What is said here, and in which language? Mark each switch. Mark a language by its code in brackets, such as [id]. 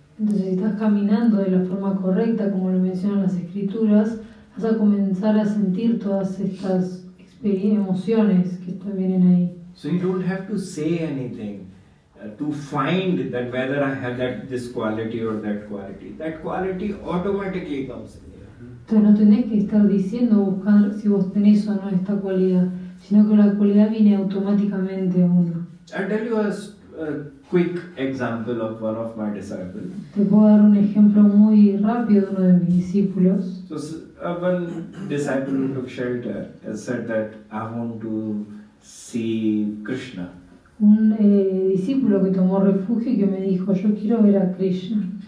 [es] Entonces, si estás caminando de la forma correcta, como lo mencionan las escrituras, vas a comenzar a sentir todas estas emociones que vienen ahí. [en] So you don't have to say anything to find that whether I have this quality or that quality. That quality automatically comes in there. [es] Entonces no tenés que estar diciendo o buscar si vos tenés o no esta cualidad, sino que la cualidad viene automáticamente a uno. [en] I'll tell you a quick example of one of my disciples. [es] Te puedo dar un ejemplo muy rápido de uno de mis discípulos. [en] So one disciple who took shelter has said that I want to see Krishna. [es] Un discípulo que tomó refugio y que me dijo, yo quiero ver a Krishna.